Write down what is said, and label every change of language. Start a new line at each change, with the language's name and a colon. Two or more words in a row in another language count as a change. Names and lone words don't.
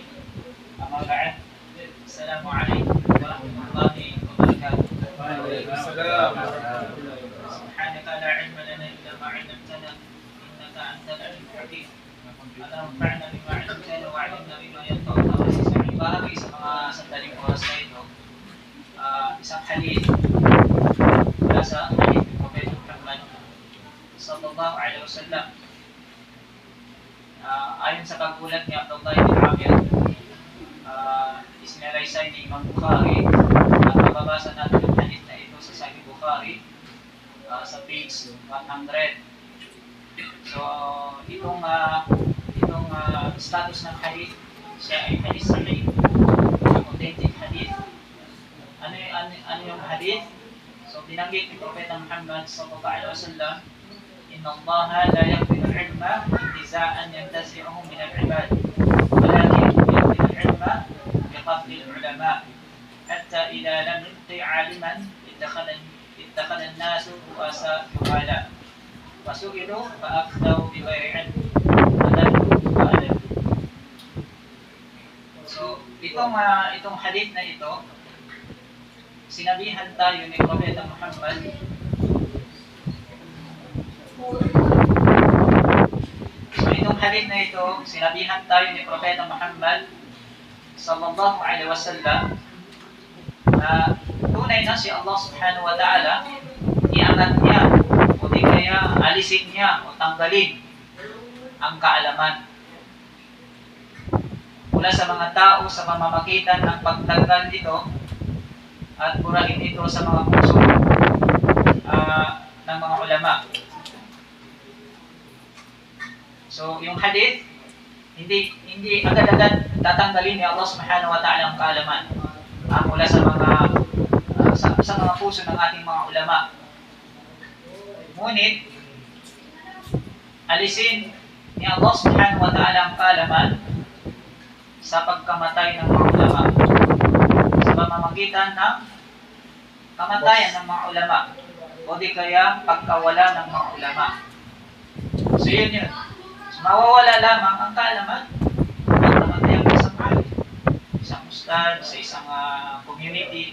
Arabic: أما بعد، السلام عليكم ورحمة الله وبركاته. سبحانك لا علم لنا إلا ما علمتنا إنك أنت العليم الحكيم. اللهم انفعنا بما علمتنا وعلمنا بما ينفعنا وزدنا علما.
Filipino: Bahagi sa mga sandaling oras na ito, isang hadith mula sa hadith ng Prophet Muhammad
Arabic: صلى الله عليه وسلم.
Filipino: Ayon sa pagbulat ni Abdullah ibn Amir, isinalaysay ni Imam Bukhari at mababasa natin ang hadith na ito sa Sahih Bukhari sa page 100. So, itong status ng hadith, siya ay
Arabic: حديث صحيح,
English: authentic hadith.
Filipino: Ano yung hadith? So, binanggit ni Propeta Muhammad
Arabic: صلى الله عليه وسلم، إن الله لا يقبض العلم انتزاعا ينتزعه من العباد، ولكن يقبض العلم بقبض العلماء، حتى إذا لم يبق عالما اتخذ الناس رؤوسا جهالا، فسئلوا فأفتوا بغير علم، فضلوا وأضلوا.
Filipino: So, itong hadith na ito, sinabihan tayo ni Propeta Muhammad sinabihan tayo ni Propeta Muhammad
Arabic: صلى الله عليه وسلم
Filipino: na tunay na si Allah
Arabic: سبحانه وتعالى,
Filipino: iangat niya o di kaya alisin niya o tanggalin ang kaalaman mula sa mga tao sa pamamagitan ng pagtanggal ito at burahin ito sa mga puso ng mga ulama. So, yung hadith, hindi agad-agad tatanggalin ni Allah
Arabic: سبحانه وتعالى
Filipino: ang kaalaman mula sa mga puso ng ating mga ulama. Ngunit, alisin ni Allah
Arabic: سبحانه وتعالى
Filipino: ang kaalaman sa pagkamatay ng mga ulama, sa pamamagitan ng kamatayan ng mga ulama o di kaya pagkawala ng mga ulama. So yun. So, mawawala lamang ang kaalaman pag namatay ang isang alim, isang ustad, sa isang community.